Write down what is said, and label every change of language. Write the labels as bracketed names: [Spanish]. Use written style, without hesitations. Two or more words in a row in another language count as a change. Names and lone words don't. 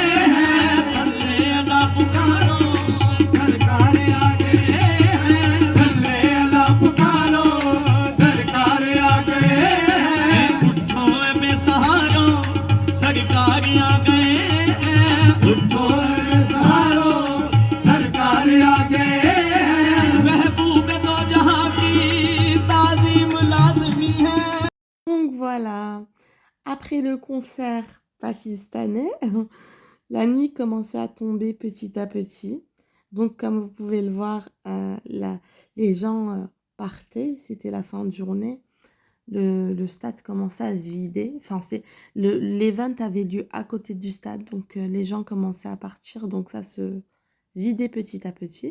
[Urdu] صلی علی پکارو سرکار آ گئے صلی علی پکارو سرکار آ گئے اٹھو بے سہارو سرکار آ گئے اٹھو بے سہارو سرکار آ گئے محبوب دو جہاں کی تعظیم لازمی ہے. [French] Donc voilà, après le concert pakistanais, la nuit commençait à tomber petit à petit. Donc comme vous pouvez le voir, les gens partaient, c'était la fin de journée. Le stade commençait à se vider. Enfin, l'event avait lieu à côté du stade, donc les gens commençaient à partir, donc ça se vidait petit à petit.